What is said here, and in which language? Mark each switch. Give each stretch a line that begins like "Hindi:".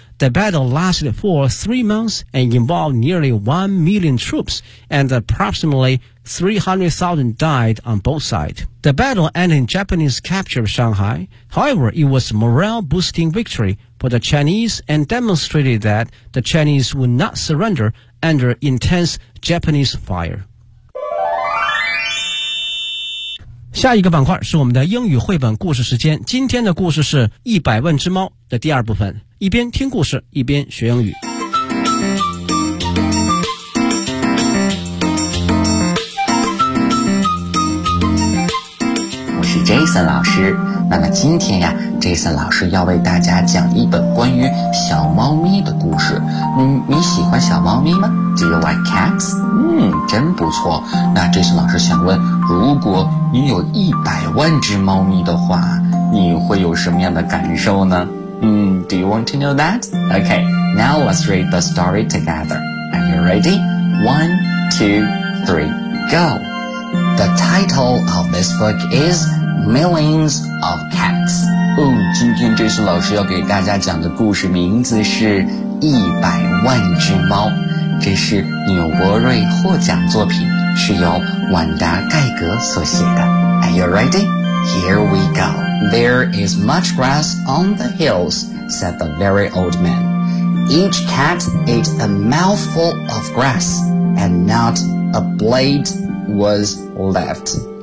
English: The battle lasted for 3 months and involved nearly 1 million troops, and approximately 300,000 died on both sides. The battle ended in Japanese capture of Shanghai. However, it was a morale-boosting victory for the Chinese and demonstrated that the Chinese would not surrender under intense Japanese fire.
Chinese: 下一个板块是我们的英语绘本故事时间，今天的故事是一百万只猫的第二部分，一边听故事一边学英语。我是 Jason 老师，那么今天呀 Jason 老师要为大家讲一本关于小猫咪的故事。你喜欢小猫咪吗？
English: Do you like cats?
Chinese: 真不错。那这次老师想问，如果你有一百万只猫咪的话，你会有什么样的感受呢？
English: Do you want to know that? Okay, now let's read the story together. Are you ready? 1, 2, 3, go! The title of this book is Millions of Cats.
Chinese: 今天这次老师要给大家讲的故事名字是一百万只猫。这是纽伯瑞获奖作品，是由婉达盖格所写的。
English: Are you ready? Here we go. There is much grass on the hills, said the very old man. Each cat ate a mouthful of grass, and not a blade was left.